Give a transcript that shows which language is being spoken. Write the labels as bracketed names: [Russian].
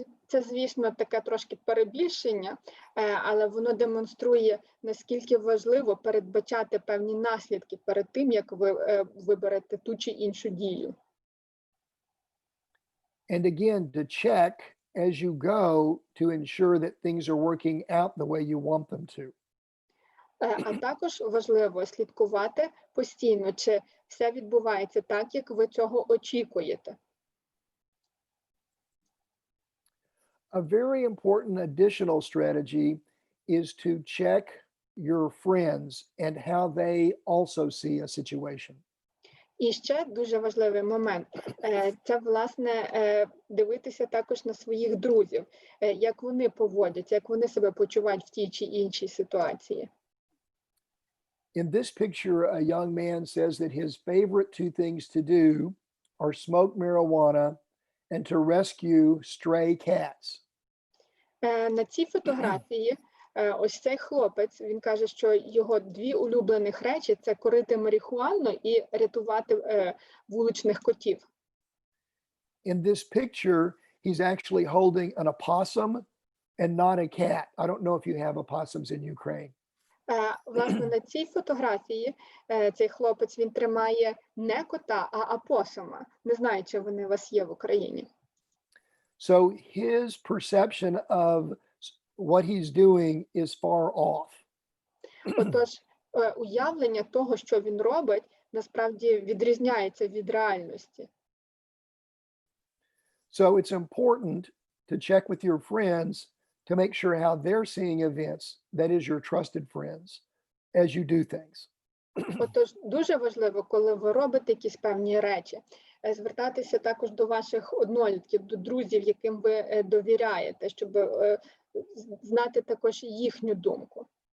[Ukrainian] Це, звісно, таке трошки перебільшення, але воно демонструє, наскільки важливо передбачати певні наслідки перед тим, як ви виберете ту чи іншу дію. [English] And again, to check as you go to ensure that things are working out the way you want them to. [Ukrainian] А також важливо слідкувати постійно, чи все відбувається так, як ви цього очікуєте. [English] A very important additional strategy is to check your friends and how they also see a situation. [Ukrainian] І ще дуже важливий момент – це, власне, дивитися також на своїх друзів, як вони поводяться, як вони себе почувають в тій чи іншій ситуації. [English] In this picture, a young man says that his favorite two things to do are smoke marijuana and to rescue stray cats. [Ukrainian] На цій фотографії ось цей хлопець, він каже, що його дві улюблених речі – це курити марихуану і рятувати вуличних котів. [English] In this picture, he's actually holding an opossum and not a cat. I don't know if you have opossums in Ukraine. [Ukrainian] Власне, на цій фотографії цей хлопець, він тримає не кота, а опосума. Не знаю, чи вони у вас є в Україні. [English] So his perception of what he's doing is far off. [Ukrainian] Отож, уявлення того, що він робить, насправді відрізняється від реальності. [English] So it's important to check with your friends to make sure how they're seeing events, that is your trusted friends, as you do things. [Ukrainian] Отож, дуже важливо, коли ви робите якісь певні речі, звертатися також до ваших однолітків, до друзів, яким ви довіряєте, щоб знати також їхню думку.